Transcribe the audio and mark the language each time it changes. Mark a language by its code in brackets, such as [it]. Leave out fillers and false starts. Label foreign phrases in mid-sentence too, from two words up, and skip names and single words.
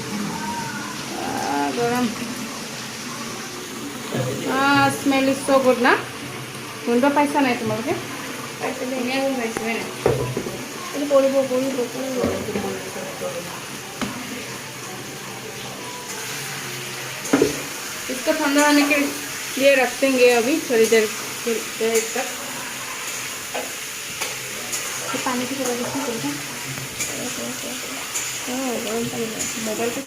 [en] गरम smell is so good ना। [as] গোন্ধ পাইছা নাই তোমালোকে? পাইছে ধুনীয়া গোন্ধ পাইছে হয় নাই? এইটো কৰিব। [hi] इसको ठंडा होने के लिए रख देंगे अभी थोड़ी देर तक। पानी की जगह कितनी करेगा? गरम पानी मोबाइल पे